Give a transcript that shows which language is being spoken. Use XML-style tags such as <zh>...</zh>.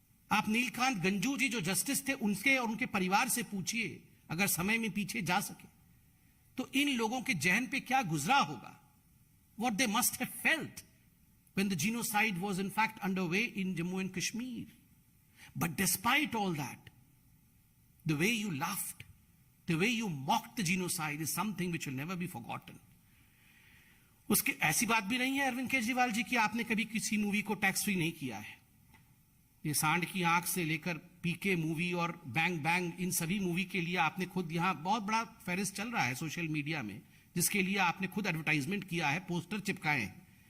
<hi>आप नीलकांत गंजू जी जो जस्टिस थे उनके और उनके परिवार से पूछिए, अगर समय में पीछे जा सके तो इन लोगों के जहन पे क्या गुजरा होगा,</hi> <en>what they must have felt when the genocide was in fact underway in Jammu and Kashmir. But despite all that, the way you laughed, the way you mocked the genocide is something which will never be forgotten.</en> <hi>उसकी ऐसी बात भी नहीं है अरविंद केजरीवाल जी की आपने कभी किसी मूवी को टैक्स फ्री नहीं किया है। ये सांड की आंख से लेकर पीके मूवी और बैंग बैंग, इन सभी मूवी के लिए आपने खुद यहां बहुत बड़ा फेरिस चल रहा है सोशल मीडिया में, जिसके लिए आपने खुद एडवर्टाइजमेंट किया है, पोस्टर चिपकाए हैं।</hi>